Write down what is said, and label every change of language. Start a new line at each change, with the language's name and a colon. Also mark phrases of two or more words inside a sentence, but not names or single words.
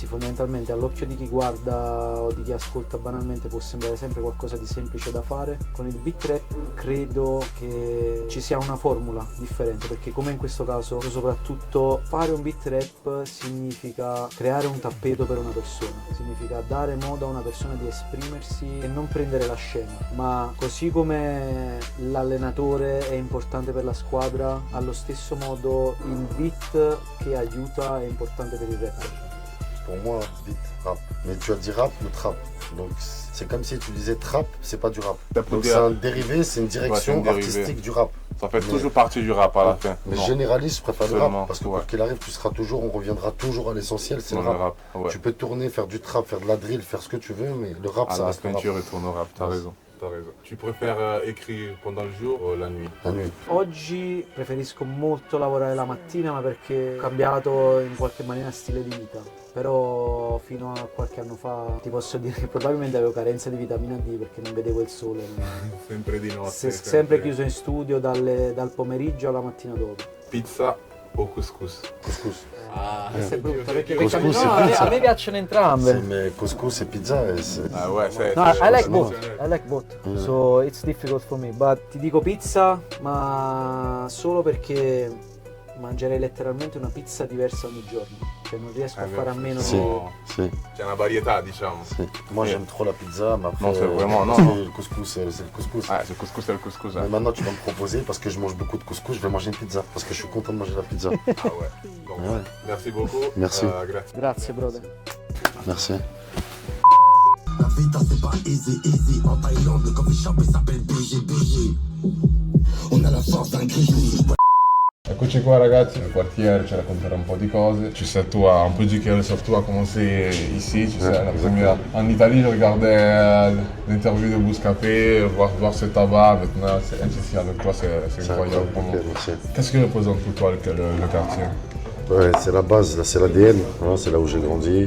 Italian: fondamentalmente all'occhio di chi guarda o di chi ascolta banalmente può sembrare sempre qualcosa di semplice da fare, con il beat rap credo che ci sia una formula differente, perché come in questo caso soprattutto fare un beat rap significa creare un tappeto per una persona, significa dare modo a una persona di esprimersi e non prendere la scena, ma così come l'allenatore è importante per la squadra, allo stesso modo il beat che aiuta è importante per il rapper.
French: Pour moi, beat, rap. Mais tu as dit rap ou trap. Donc c'est comme si tu disais trap, c'est pas du rap. Donc c'est un dérivé, c'est une direction dérivé. artistique du rap. Ça fait Mais- toujours partie du rap à la fin. Mais Non, généraliste, je préfère le Seulement, rap. Parce que ouais. quoi qu'il arrive, tu seras toujours, on reviendra toujours à l'essentiel, c'est non, le rap. ouais. Tu peux tourner, faire du trap, faire de la drill, faire ce que tu veux, mais le rap, À ça la reste le rap. peinture et tourne au rap, t'as raison. Tu préfères écrire pendant le jour ou la nuit? La nuit.
Italian: Oggi preferisco molto lavorare la mattina, ma perché ho cambiato in qualche maniera stile di vita. Però fino a qualche anno fa ti posso dire che probabilmente avevo carenza di vitamina D perché non vedevo il sole. Sempre di notte. Sempre chiuso in studio dal pomeriggio alla mattina dopo. Pizza o couscous? Couscous. Questa è brutta perché Couscous no, e pizza. a me piacciono entrambe.
French: Mais couscous et pizza, c'est... Ah ouais, c'est...
English: No, I like
French: c'est-
English: both. I like both. So it's difficult for me.
Italian: But ti dico pizza, ma solo perché mangerei letteralmente una pizza diversa ogni giorno. Cioè non riesco a fare a meno Si, di... si, C'è una varietà, diciamo. si.
French: Moi j'aime trop la pizza, mais après, Non, c'est vraiment- non, c'est non. le couscous, c'est le couscous. Ah, c'est le couscous. Mais maintenant tu vas me proposer, parce que je mange beaucoup de couscous, je vais manger une pizza. Parce que je suis content de manger la pizza. Ah ouais. Donc, Ouais. merci beaucoup. Merci.
Italian: Grazie. Grazie brother.
French: Merci. La vita c'est pas
English: easy, easy.
French: En Thaïlande, le
English: coffee shop
French: il s'appelle BG. On a la force d'un grizzly.
Italian: Eccoci qua ragazzi, nel quartiere ci racconterà un po' di cose.
French: Tu sais toi, un peu dire que sur toi comment c'est ici, tu sais, la première... En Italie, je regardais l'interview de Bouscapé, voir ce tabac, maintenant c'est ici avec toi, c'est C'est incroyable. incroyable, ok, merci. Qu'est-ce que représente pour toi le quartier? Ouais, c'est la base, là, c'est l'ADN, hein, c'est là où j'ai grandi.